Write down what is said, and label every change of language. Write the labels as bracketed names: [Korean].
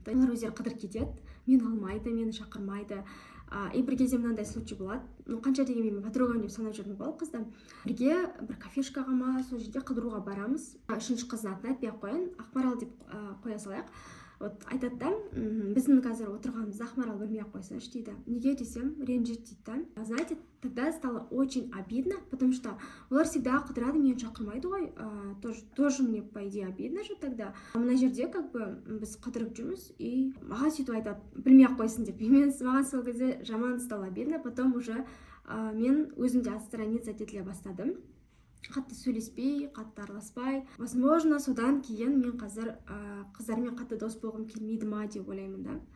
[Kazakh] Олар өздері қыдырып кетеді, мен алмайды, мені шақырмайды. И бір кезде мынандай [Russian] случай [Kazakh] болады. Қанша дегенмен подругам деп санап жүрдім бұл қызды. Бірге бір кафешкаға ма, сол жерде қыдыруға барамыз. Үшінші қыздың атын айтпай ақ қояйын, Ақмарал деп қоя салайық. Айтады да, біздің қазір отырғанымызды Ақмарал білмей ақ қойсыншы дейді. Неге десем, ренжиді дейді. [Russian] Знаете, тогда стало очень обидно, потому что [Kazakh] олар [Russian] всегда [Kazakh] қыдырады, мені шақырмайды ғой. [Russian] Тоже мне по идее обидно же тогда. [Kazakh] Мына жерде [Russian] как бы [Kazakh] біз қыдырып жүрміз, и маған сөйтіп айтады, білмей ақ қойсын деп. Маған сол кезде жаман [Russian] стало обидно, [Kazakh] потом уже мен өзімде [Russian] отстраниться [Kazakh] етіле бастадым. Қатты сөйлеспей, қатты араласпай. [Russian] Возможно, [Kazakh] содан кейін мен қазір қыздармен қатты дос болғым келмейді ма деп ойлаймын да.